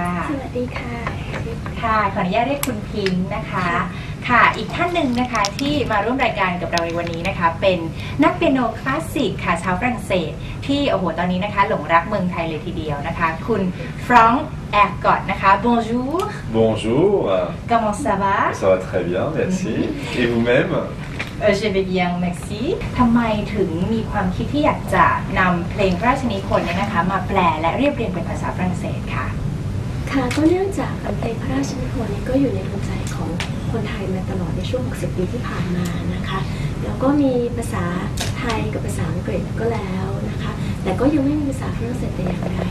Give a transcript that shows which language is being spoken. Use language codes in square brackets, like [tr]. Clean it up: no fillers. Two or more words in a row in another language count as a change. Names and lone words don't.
[th] สวัสดีค่ะ ค่ะขออนุญาตเรียกคุณพิงค์นะคะค่ะอีกท่านหนึ่งนะคะที่มาร่วมรายการกับเราในวันนี้นะคะเป็นนักเปียโนคลาสสิกค่ะชาวฝรั่งเศสที่โอ้โหตอนนี้นะคะหลงรักเมืองไทยเลยทีเดียวนะคะคุณฟรองก์แอร์กอตนะคะ Bonjour [fr] Bonjour Comment ça va Ça va très bien merci Et vous-même Je vais bien merci [th] ทำไมถึงมีความคิดที่อยากจะนำเพลงพระราชนิพนธ์เนี่ยนะคะมาแปลและเรียบเรียงเป็นภาษาฝรั่งเศสค่ะ ค่ะก็เนื่องจากเพลงพระราชนิพนธ์นี้ก็อยู่ในดวงใจของคนไทยมาตลอดในช่วง 60 ปีที่ผ่านมานะคะแล้วก็มีภาษาไทยกับภาษาอังกฤษก็แล้วนะคะแต่ก็ยังไม่มีภาษาฝรั่งเศสแต่อย่างใด